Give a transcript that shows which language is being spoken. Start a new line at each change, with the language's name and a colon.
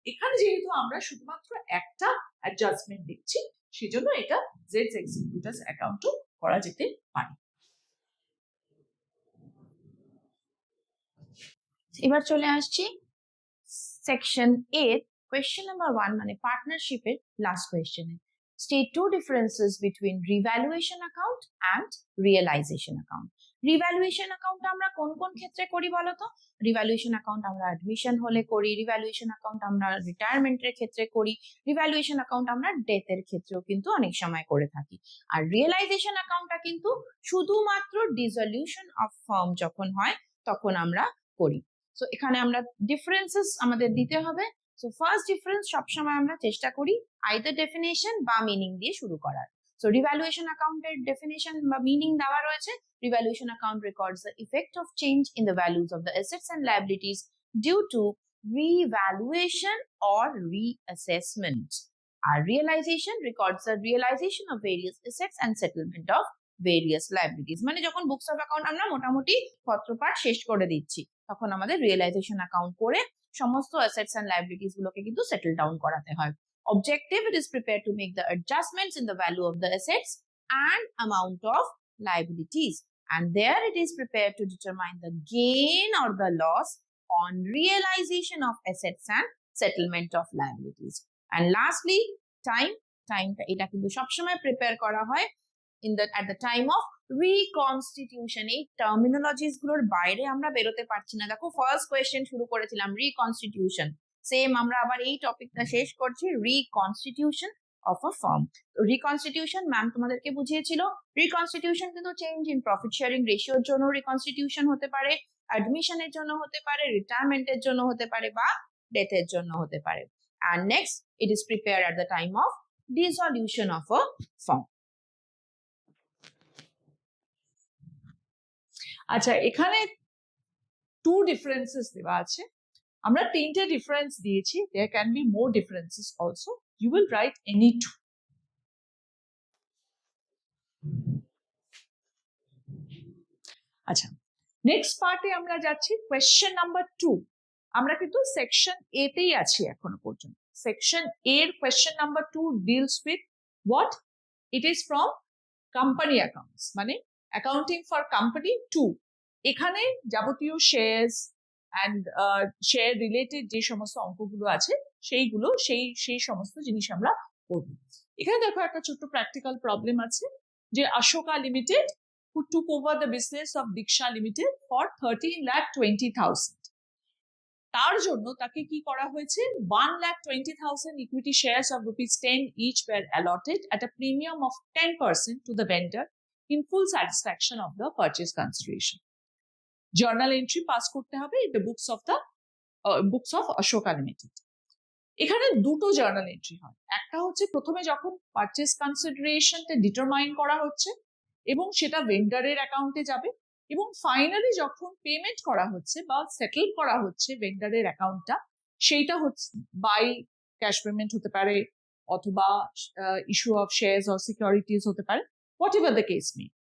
Bangla: এখানে যেহেতু আমরা শুধুমাত্র একটা অ্যাডজাস্টমেন্ট দেখছি, সেজন্য এটা জেড এক্সিকিউটর্স অ্যাকাউন্টও করা যেতে পারে। এবার চলে আসছি সেকশন 8 কোয়েশ্চেন নাম্বার 1 মানে পার্টনারশিপের last কোয়েশ্চেনে।
English: State two differences between revaluation account and realization account.
Bangla: Revaluation account আমরা কোন কোন ক্ষেত্রে করি বলতো? রিভ্যালুয়েশন অ্যাকাউন্ট আমরা অ্যাডমিশন হলে করি, রিভ্যালুয়েশন অ্যাকাউন্ট আমরা রিটায়ারমেন্টের ক্ষেত্রে করি, রিভ্যালুয়েশন অ্যাকাউন্ট আমরা ডেথের ক্ষেত্রেও কিন্তু অনেক সময় করে থাকি। আর রিয়েলাইজেশন অ্যাকাউন্টটা কিন্তু শুধুমাত্র ডিসলিউশন অফ ফার্ম যখন হয় তখন আমরা করি। সো এখানে আমরা ডিফারেন্সেস আমাদের দিতে হবে। সো ফার্স্ট ডিফারেন্স সবসময় আমরা চেষ্টা করি আইদার ডেফিনেশন বা মিনিং দিয়ে শুরু করার। সো রিভ্যালুয়েশন অ্যাকাউন্টের ডেফিনেশন বা মিনিং দেওয়া রয়েছে,
English: revaluation account records the effect of change in the values of the assets and liabilities due to revaluation or reassessment. Our realization records the realization of various assets and settlement of various liabilities.
Bangla: মানে যখন books of account আমরা মোটামুটি পত্রপাঠ শেষ করে দিচ্ছি তখন আমাদের realisation account করে সমস্ত অ্যাসেটস এন্ড লায়াবিলিটিস গুলোকে কিন্তু সেটেল ডাউন করাতে হয়।
English: Objective, it is prepared to make the adjustments in the value of the assets and amount of liabilities, and there it is prepared to determine the gain or the loss on realization of assets and settlement of liabilities. And lastly, time
Bangla: এটা কিন্তু সবসময় prepare করা হয়
English: at the time of reconstitution.
Bangla: এই terminologies গুলোর বাইরে আমরা বেরোতে পারছি না। দেখো ফার্স্ট কোয়েশ্চেন শুরু করেছিলাম রিকনস্টিটিউশন, সেম আমরা আবার এই টপিকটা শেষ করছি reconstitution of a farm. Reconstitution ma'am তোমাদেরকে বুঝিয়েছিল, রিকনস্টিটিউশন কিন্তু চেঞ্জ ইন প্রফিট শেয়ারিং রেশিওর জন্য রিকনস্টিটিউশন হতে পারে, অ্যাডমিশনের জন্য হতে পারে, রিটায়ারমেন্টের জন্য হতে পারে বা ডেথের জন্য হতে পারে।
English: and next it is prepared at the time of dissolution of a firm.
Bangla: আচ্ছা, এখানে টু ডিফারেন্সেস দেওয়া আছে, আমরা তিনটে ডিফারেন্স দিয়েছি,
English: There can be more differences also, you will write any two.
Bangla: আচ্ছা, নেক্সট পার্টে আমরা যাচ্ছি কোয়েশ্চেন নাম্বার 2। আমরা কিন্তু সেকশন এ তেই আছি এখনো পর্যন্ত। সেকশন এর question number 2
English: Deals with what? It is from company accounts, মানে accounting for company 2।
Bangla: এখানে যাবতীয় শেয়ারস অ্যান্ড শেয়ার রিলেটেড যে সমস্ত অঙ্কগুলো আছে সেইগুলো সেই সমস্ত জিনিস আমরা করব। এখানে দেখো একটা ছোট্ট প্র্যাকটিক্যাল প্রবলেম আছে যে
English: Ashoka Limited who took over the business of Diksha Limited for 13,20,000,
Bangla: তার জন্য তাকে কি করা হয়েছে?
English: 1,20,000 equity shares of ₹10 each were allotted at a premium of 10% to the vendor in full satisfaction of the purchase consideration. Journal entry pass
Bangla: করতে হবে
English: in the books of Ashoka Limited.
Bangla: এখানে দুটো জার্নাল এন্ট্রি হয়, একটা হচ্ছে প্রথমে যখন purchase কনসিডারেশনটা determine করা হচ্ছে এবং সেটা ভেন্ডারের অ্যাকাউন্টে যাবে, এবং ফাইনালি যখন পেমেন্ট করা হচ্ছে বা সেটেল করা হচ্ছে ভেন্ডারের অ্যাকাউন্টটা, সেইটা হচ্ছে বাই ক্যাশ পেমেন্ট হতে পারে অথবা issue of shares or securities হতে পারে,
English: Whatever the case may.